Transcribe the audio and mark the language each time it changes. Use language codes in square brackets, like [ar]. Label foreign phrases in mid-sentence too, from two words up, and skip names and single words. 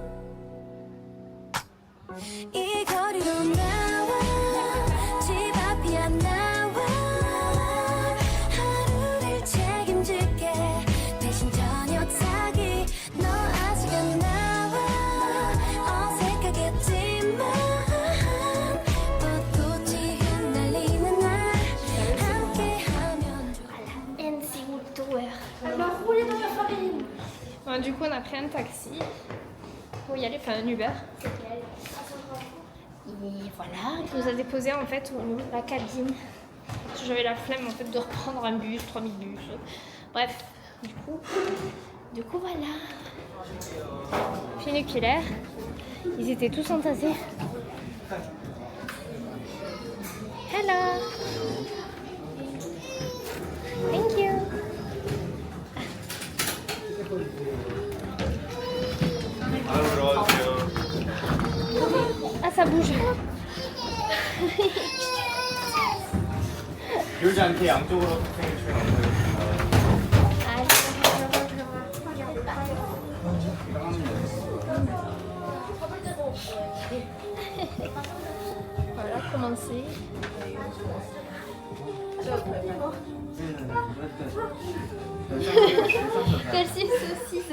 [ko] 이 거리로 나와 집 앞이 안 나와 하루를 책임질게 대신 저녁 사기 너 아직 안 나와 어색하겠지만 벚꽃이 흩날리는 날 함께하면 [fr] Alors, roulez dans la farine. Bon, du coup, on a pris un taxi pour y aller, enfin un Uber. Et voilà, qui nous a déposé en fait au niveau de la cabine. Parce que j'avais la flemme en fait de reprendre un bus, 3000 bus. Bref, du coup voilà. funiculaire. Ils étaient tous entassés. [en] Hello. Thank you. [fr] Ah, ça bouge. [ko] 기울지 않게 양쪽으로 탑승해 주시면 감사하겠습니다. [fr] Voilà, commencer. Celle-ci, saucisse.